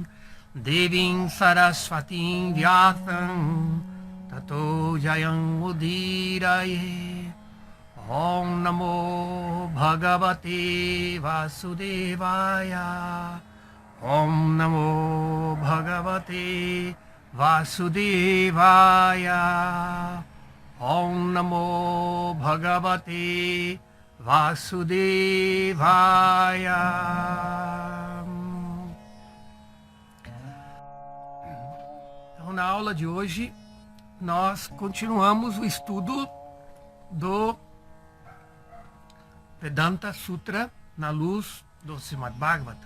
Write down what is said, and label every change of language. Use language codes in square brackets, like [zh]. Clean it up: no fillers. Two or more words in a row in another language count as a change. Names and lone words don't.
[sa] देवीं सरस्वतीं व्यासं ततो जयमुदीरयेत् ॐ नमो भगवते वासुदेवाय ॐ नमो भगवते वासुदेवाय ॐ नमो भगवते वासुदेवाय. [pt] Então, na aula de hoje, nós continuamos o estudo do Vedanta Sutra na luz do Srimad Bhagavatam.